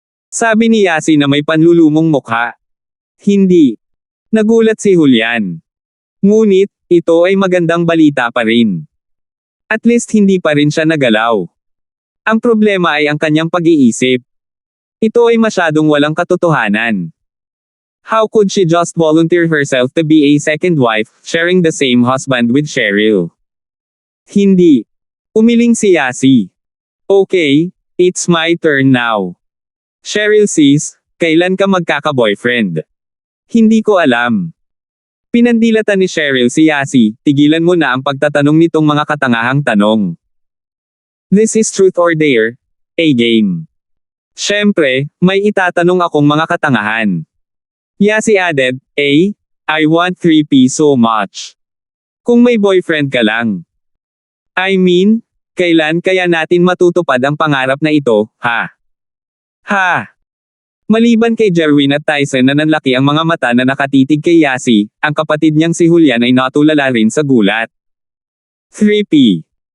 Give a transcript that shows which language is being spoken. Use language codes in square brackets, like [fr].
[tl] Sabi ni Yasi na may panlulumong mukha. Hindi. Nagulat si Julian. Ngunit, ito ay magandang balita pa rin. [en] At least [tl] hindi pa rin siya nagalaw. Ang problema ay ang kanyang pag-iisip. Ito ay masyadong walang katotohanan. [en] How could she just volunteer herself to be a second wife, sharing the same husband with Cheryl? [tl] Hindi. Umiling si Yasi. [en] Okay, it's my turn now. [tl] Cheryl sis, kailan ka magkaka-boyfriend? Hindi ko alam. Pinandilatan ni Cheryl si Yasi, tigilan mo na ang pagtatanong nitong mga katangahang tanong. [en] This is truth or dare? A game. [tl] Siyempre, may itatanong akong mga katangahan. [en] Yasi added, I want 3P so much. [tl] Kung may boyfriend ka lang. [en] I mean, [tl] kailan kaya natin matutupad ang pangarap na ito, ha? Ha! Maliban kay Jerwin at Tyson na nanlaki ang mga mata na nakatitig kay Yasi, ang kapatid niyang si Julian ay natulala rin sa gulat. 3P.